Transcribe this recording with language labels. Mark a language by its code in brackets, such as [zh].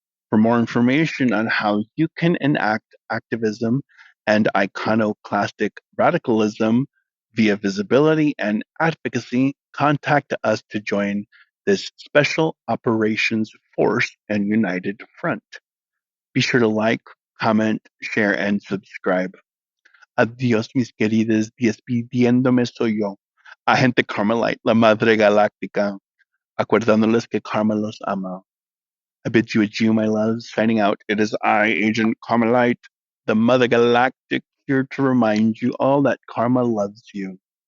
[en] For more information on how you can enact activism and iconoclastic radicalism via visibility and advocacy, contact us to join this special operations force and united front. Be sure to like, comment, share, and subscribe. [es] Adiós, mis queridas, despidiéndome soy yo, Agente Carmelite, la Madre Galáctica, acordándoles que Karma los ama. [en] I bid you adieu, my loves. Signing out, it is I, Agent Carmelite, the Mother Galactic, here to remind you all that Karma loves you.